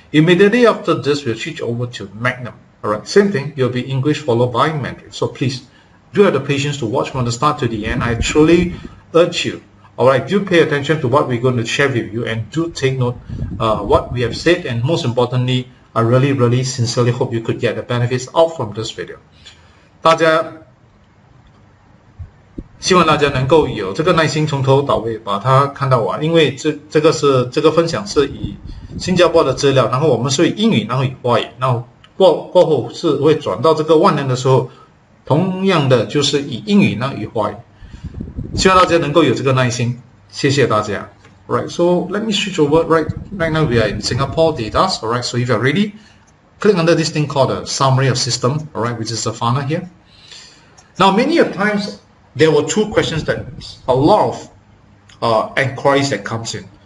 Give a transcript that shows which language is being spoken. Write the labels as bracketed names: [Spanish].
[English] Immediately after this, we'll switch over to Magnum, alright, same thing, you'll be English followed by Mandarin. So please, do have the patience to watch from the start to the end. I truly urge you, alright, do pay attention to what we're going to share with you and do take note what we have said, and most importantly, I really sincerely hope you could get the benefits out from this video. [Chinese] 大家希望大家能够有这个耐心从头到尾把它看到完，因为这个分享是以新加坡的资料，然后我们是以英语，然后以华语，然后过后是会转到这个万能的时候，同样的就是以英语，然后以华语。希望大家能够有这个耐心，谢谢大家。 [English] Right, so let me switch over. Right now we are in Singapore data. Alright, so if you're ready, click under this thing called a summary of system. Alright, which is the funnel here. Now, many of times there were two questions that a lot of inquiries that comes in.